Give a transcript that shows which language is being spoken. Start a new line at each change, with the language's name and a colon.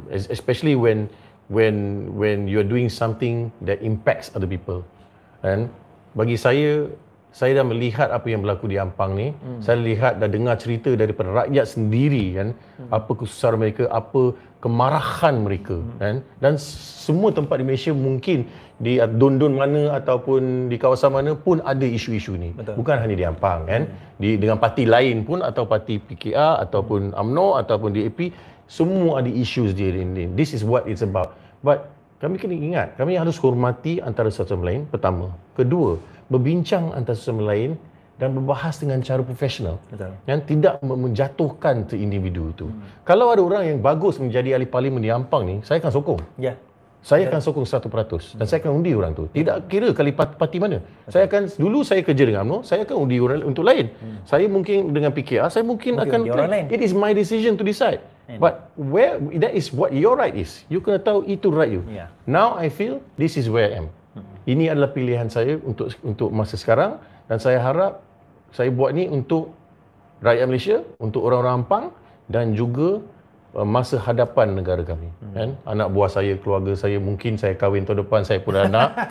English: Especially when you are doing something that impacts other people.
Malay: Dan bagi saya dah melihat apa yang berlaku di Ampang ni. Saya lihat dan dengar cerita daripada rakyat sendiri, kan? Apa kesusahan mereka, apa kemarahan mereka, kan? Dan semua tempat di Malaysia, mungkin di Don mana ataupun di kawasan mana pun ada isu-isu ni. Betul. Bukan hanya di Ampang, kan? Dengan parti lain pun, atau parti PKR ataupun UMNO ataupun DAP, semua ada issues dia ni.
English: This is what it's about.
Malay: But kami kena ingat, kami harus hormati antara satu sama lain, pertama. Kedua, berbincang antara satu sama lain dan berbahas dengan cara profesional. Yang tidak menjatuhkan individu itu. Kalau ada orang yang bagus menjadi ahli parlimen di Ampang ni, saya akan sokong. saya akan sokong 100% dan saya akan undi orang tu. Tidak kira kali parti mana. Saya akan, dulu saya kerja dengan UMNO, saya akan undi orang untuk lain. Saya mungkin dengan PKR, saya mungkin akan orang lain.
English: It is my decision to decide. But where that is what your right is.
Malay: You kena tahu itu right you.
English: Now I feel this is where I am.
Malay: Ini adalah pilihan saya untuk masa sekarang dan saya harap saya buat ni untuk rakyat Malaysia, untuk orang-orang Ampang dan juga masa hadapan negara kami. Kan? Anak buah saya, keluarga saya, mungkin saya kahwin tahun depan, saya pun ada anak.